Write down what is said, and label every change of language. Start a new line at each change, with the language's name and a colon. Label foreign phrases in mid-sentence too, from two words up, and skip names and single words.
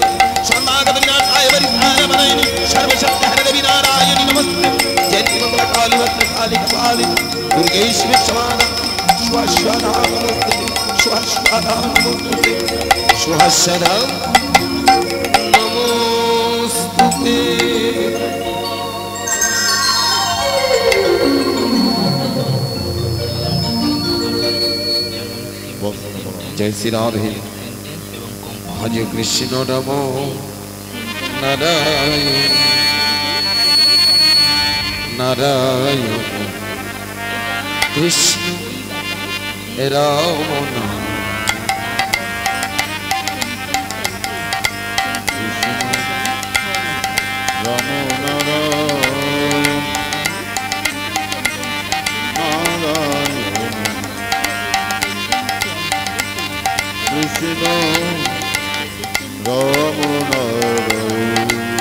Sanskrit: शरणागत विनाशाय वरिष्ठाय मनयिनि सर्वशक्ति हरे देवी नारायणी नमस्ते। जयंती मंगल काली भद्र काली कपाली दुर्गेश्वरी क्षमादा श्वाश्वादा नमस्ते श्वाश्वादा नमस्ते श्वाश्वादा नमोस्तुते।
Hindi: जय श्री राधे।
Sanskrit: हरे कृष्ण नमो नारायण नारायण कृष्ण राम नाम। राम नारायण नारायण कृष्ण राम नारायण